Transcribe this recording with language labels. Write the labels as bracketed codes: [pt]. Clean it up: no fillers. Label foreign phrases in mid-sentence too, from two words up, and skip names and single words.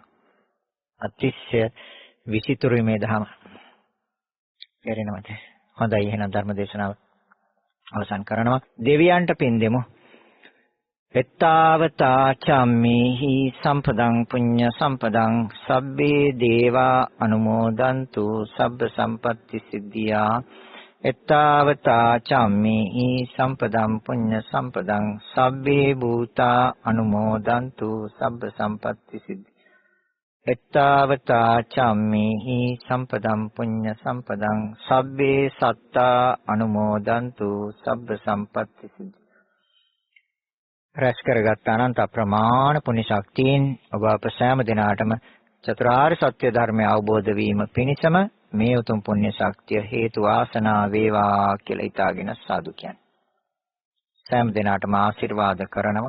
[si] අතිශය විචිතුරුයි මේ ධම. තේරෙනවද? හොඳයි එහෙනම් ධර්ම දේශනාව අවසන් කරනවා. දෙවියන්ට පින් දෙමු. [pi] එත්තාවතා චම්මේහි සම්පදං පුඤ්ඤ සම්පදං සබ්බේ දේවා අනුමෝදන්තු සබ්බ සම්පත්‍ති සිද්ධියා. එත්තාවතා චම්මේහි සම්පදං පුඤ්ඤ සම්පදං සබ්බේ භූතා අනුමෝදන්තු සබ්බ සම්පත්‍ති සිද්ධියා. එත්තාවතා චම්මේහි සම්පදං පුඤ්ඤ සම්පදං සබ්බේ සත්තා අනුමෝදන්තු සබ්බ සම්පත්‍ති සිද්ධියා. [si] රැස් කරගත් අනන්ත අප්‍රමාණ පුණ්‍ය ශක්තියින් ඔබ අප සෑම දිනාටම චතුරාර්ය සත්‍ය ධර්මය අවබෝධ වීම පිණිසම මේ උතුම් පුණ්‍ය ශක්තිය හේතු වාසනා වේවා කියලා හිතාගෙන සාදු කියන්නේ. සෑම දිනාටම ආශිර්වාද කරනවා.